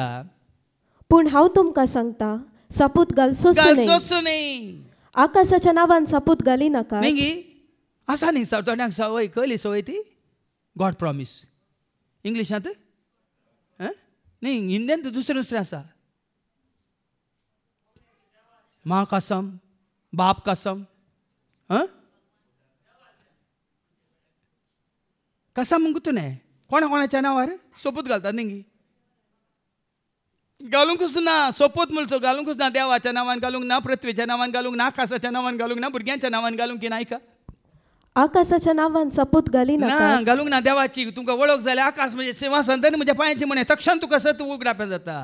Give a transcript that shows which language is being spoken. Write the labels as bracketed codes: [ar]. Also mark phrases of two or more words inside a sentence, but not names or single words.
[kok] पूण हांव तुमकां सांगता सापूत घालचोच न्ही. आकाशाच्या नांवान सापूत घाली नाका. आसा न्ही थोड्यांक सवय, खयली सवय ती? [en] God promise. [kok] इंग्लिशांत नाही, हिंदींत दुसरें आसा. [hi] मां कसम, बाप कसम. [kok] कसम म्हणून न्ही कोणाच्या नांवार सोपूत घालतात न्ही. घालूंकूच ना, सोपूत म्हणचो घालूंकूच ना. देवाच्या नांवान घालूंक ना, पृथ्वीच्या नांवान घालूंक ना, आकाशाच्या नांवान घालूंक ना, भुरग्यांच्या नांवान घालूंक की नाही का. आकाशाच्या नांवान सपूत घाली ना, घालूंक ना. देवाची तुमकां वळख जाल्यार आकाश म्हणजे सिंहासन तेन्ना म्हज्या पांयाची म्हणे तक्षण तुका सत उगडापे जाता.